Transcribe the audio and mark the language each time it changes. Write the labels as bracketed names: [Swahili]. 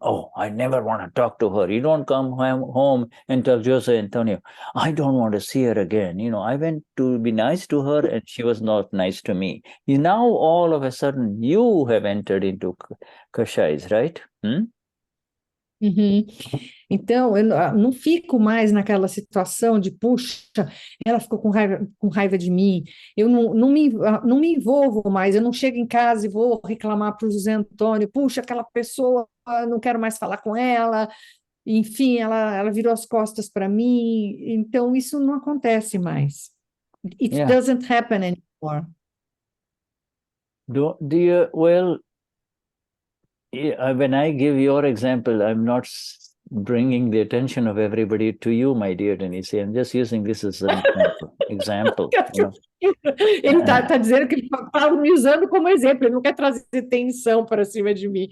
[English] Oh, I never want to talk to her. You don't come home and tell Jose Antonio, I don't want to see her again. I went to be nice to her and she was not nice to me. Now all of a sudden you have entered into Kashais, right? [Portuguese] Então, eu não fico mais naquela situação de, puxa, ela ficou com raiva de mim, eu não me envolvo mais, eu não chego em casa e vou reclamar para o José Antônio, puxa, aquela pessoa, eu não quero mais falar com ela, enfim, ela virou as costas para mim, então isso não acontece mais. [English] It Yeah. doesn't happen anymore. Well, when I give your example, I'm not bringing the attention of everybody to you, my dear Denize. I'm just using this as an example. [Portuguese] Ele está dizendo que ele está me usando como exemplo, ele não quer trazer tensão para cima de mim.